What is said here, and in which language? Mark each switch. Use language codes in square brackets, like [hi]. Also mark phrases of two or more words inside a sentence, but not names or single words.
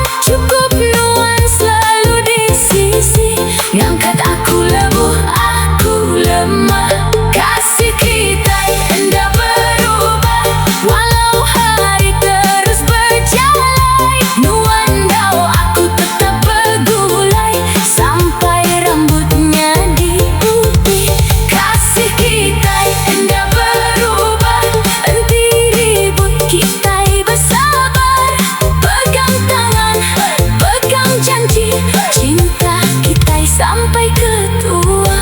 [iba] Cukup nuan selalu di sisi, ngangkat aku lebuh, aku lemah. Kasih kita endah berubah, [ms] walau hari terus berjalan. [iba] Nuan dau aku tetap bergulai, [ms] sampai rambutnya diputih. [iba] Kasih kita endah berubah, enti ribut kita bersabar. [ms] Pegang tangan, pegang janji, cinta kita sampai ke tua.